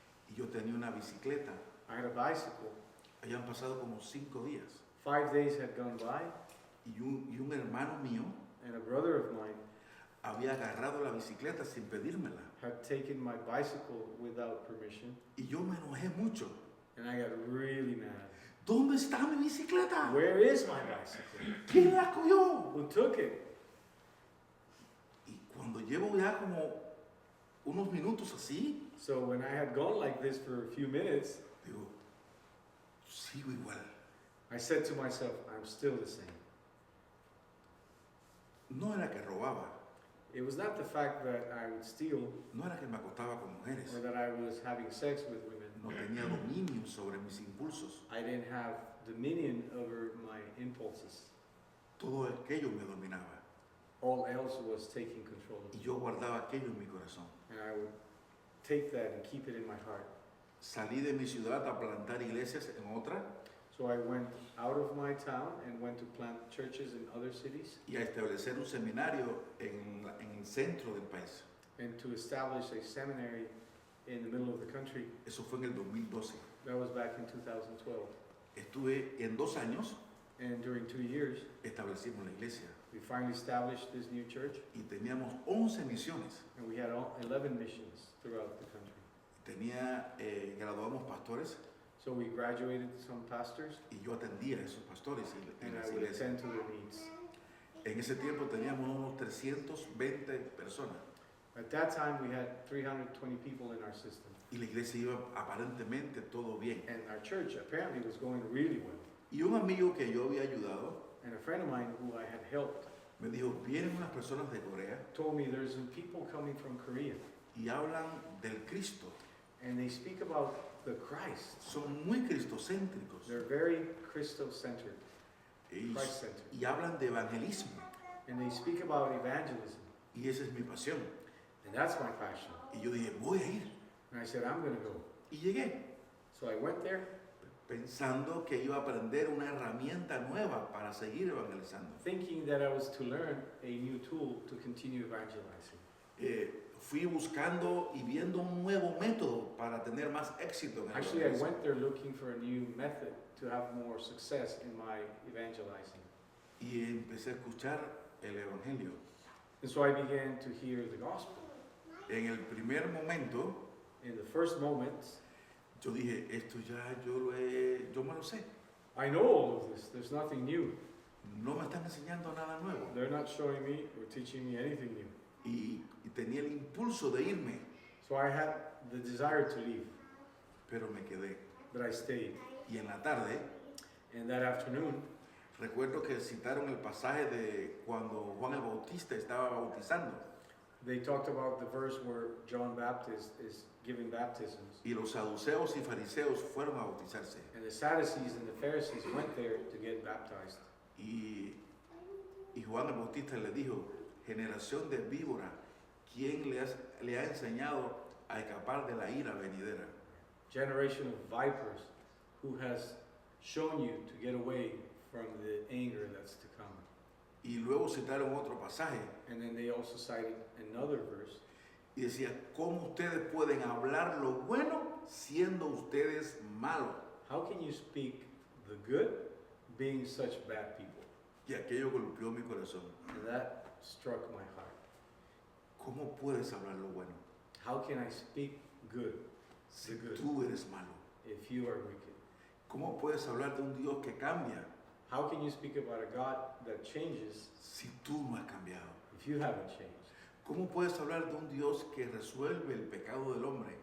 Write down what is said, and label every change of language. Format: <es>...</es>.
<es>y yo tenía una bicicleta.</es> <en>I had a bicycle.</en> <es>Habían pasado como 5 días.</es> <en>5 days had gone by.</en> <es>Y un hermano mío</es> <en>And a brother of mine</en> <es>había agarrado la bicicleta sin pedírmela.</es> <en>had taken my bicycle without permission.</en> <es>Y yo me enojé mucho.</es> <en>And I got really mad.</en> <es>¿Dónde está mi bicicleta?</es> <en>Where is my bicycle?</en> <es>¿Quién la cogió?</es> <en>Who took it?</en> <es>Y cuando llevo ya como unos minutos así,</es> <en>So when I had gone like this for a few minutes,</en> <es>digo, sigo igual.</es> <en>I said to myself, I'm still the same.</en> <es>No era que robaba,</es> <en>It was not the fact that I would steal</en> <es>no era que me acostaba con mujeres,</es> <en>or that I was having sex with women.</en> <es>no tenía dominio sobre mis impulsos.</es> <en>I didn't have dominion over my impulses.</en> <es>Todo aquello me dominaba</es> <en>All else was taking control of</en> <es>y</es> <en>me.</en> <es>yo guardaba aquello en mi corazón.</es> <en>And I would take that and keep it in my heart.</en> <es>Salí de mi ciudad a plantar iglesias en otra</es> <en>So I went out of my town and went to plant churches in other cities</en> <es>y a establecer un seminario en el centro del país.</es> <en>and to establish a seminary in the middle of the country.</en> <es>Eso fue en el 2012.</es> <en>That was back in 2012.</en> <es>Estuve en 2 años,</es> <en>And during 2 years,</en> <es>establecimos la iglesia</es> <en>we finally established this new church,</en> <es>y teníamos 11 misiones.</es> <en>and we had 11 missions throughout the country.</en> <es>Graduamos pastores</es> <en>So we graduated some pastors,</en> <es>y yo atendía a esos pastores en</es> <en>and</en> <es>las</es> <en>I would</en> <es>iglesias.</es> <en>attend to their needs.</en> <es>En ese tiempo teníamos unos 320 personas</es> <en>At that time, we had 320 people in our system,</en> <es>y la iglesia iba aparentemente todo bien.</es> <en>and our church apparently was going really well.</en> <es>Y un amigo que yo había ayudado</es> <en>And a friend of mine who I had helped</en> <es>me dijo, vienen unas personas de Corea</es> <en>told me there's some people coming from Korea,</en> <es>y hablan del Cristo.</es> <en>and they speak about the Christ.</en> <es>Son muy cristocéntricos</es> <en>They're very Christo-centered,</en> <es>y,</es> <en>Christ-centered,</en> <es>y hablan de evangelismo.</es> <en>and they speak about evangelism,</en> <es>Y esa es mi pasión.</es> <en>and that's my passion.</en> <es>Y yo dije, voy a ir.</es> <en>And I said, I'm going to go.</en> <es>Y llegué</es> <en>So I went there</en> <es>pensando que iba a aprender una herramienta nueva para seguir evangelizando.</es> <en>thinking that I was to learn a new tool to continue evangelizing.</en> <es>Fui buscando y viendo un nuevo método para tener más éxito en el</es> <en>Actually, I</en> <es>evangelismo.</es> <en>went there looking for a new method to have more success in my evangelizing.</en> <es>Y empecé a escuchar el evangelio.</es> <en>And so I began to hear the gospel.</en> <es>En el primer momento,</es> <en>In the first moments,</en> <es>yo dije, esto ya yo me lo sé.</es> <en>I know all of this. There's nothing new.</en> <es>No me están enseñando nada nuevo.</es> <en>They're not showing me or teaching me anything new.</en> <es>Y tenía el impulso de irme,</es> <en>So I had the desire to leave,</en> <es>pero me quedé.</es> <en>but I stayed.</en> <es>Y en la tarde,</es> <en>And that afternoon,</en> <es>recuerdo que citaron el pasaje de cuando Juan el Bautista estaba bautizando</es> <en>they talked about the verse where John Baptist is giving baptisms.</en> <es>y los saduceos y fariseos fueron a bautizarse.</es> <en>And the Sadducees and the Pharisees went there to get baptized.</en> <es>Y Juan el Bautista le dijo, generación de víbora, ¿quién le ha enseñado a escapar de la ira venidera?</es> <en>Generation of vipers, who has shown you to get away from the anger that's to come.</en> <es>Y luego citaron otro pasaje</es> <en>And then they also cited another verse.</en> <es>y decía, ¿cómo ustedes pueden hablar lo bueno siendo ustedes malos?</es> <en>How can you speak the good being such bad people?</en> <es>Y aquello golpeó mi corazón.</es> <en>And that struck my heart.</en> <es>¿Cómo puedes hablar lo bueno</es> <en>How can I speak good</en> <es>si</es> <en>the good</en> <es>tú eres malo?</es> <en>if you are wicked?</en> <es>¿Cómo puedes hablar de un Dios que cambia</es> <en>How can you speak about a God that changes</en> <es>si tú no has cambiado?</es> <en>if you haven't changed?</en> <es>¿Cómo puedes hablar de un Dios que resuelve el pecado del hombre</es>